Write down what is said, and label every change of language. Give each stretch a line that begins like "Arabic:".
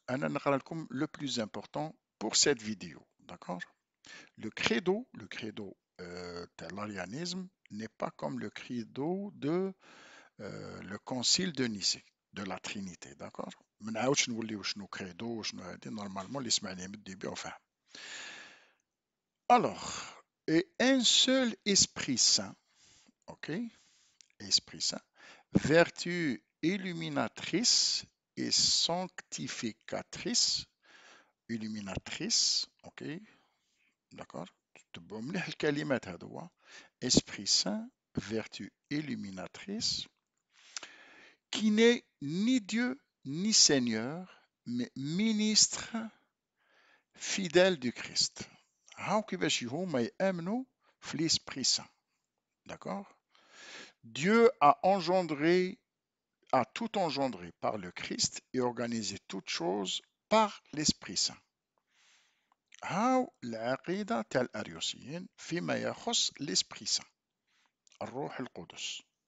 Arabic: أنا نقرأ لكم
French: le plus important pour cette vidéo. D'accord. Le credo de l'arianisme n'est pas comme le credo de le concile de Nicée, de la Trinité. D'accord.
Arabic: ما نعاودش نوليو شنو credo وشنو هادي، نورمالمون اللي سمعني من الديبي وفهم.
French: Alors, et un seul Esprit Saint, ok, Esprit Saint, vertu illuminatrice et sanctificatrice, illuminatrice, ok, d'accord.
Arabic: تبقوا مليح الكلمات هذا هو
French: Esprit Saint, vertu illuminatrice, qui n'est ni Dieu ni Seigneur, mais ministre fidèle du Christ.
Arabic: هاو كيفاش هما يأمنوا في l'Esprit Saint.
French: D'accord. Dieu a tout engendré par le Christ et organisé toutes choses par l'Esprit Saint.
Arabic: هاو العقيدة تاع الأريوسيين فيما يخص l'Esprit Saint، الروح القدس.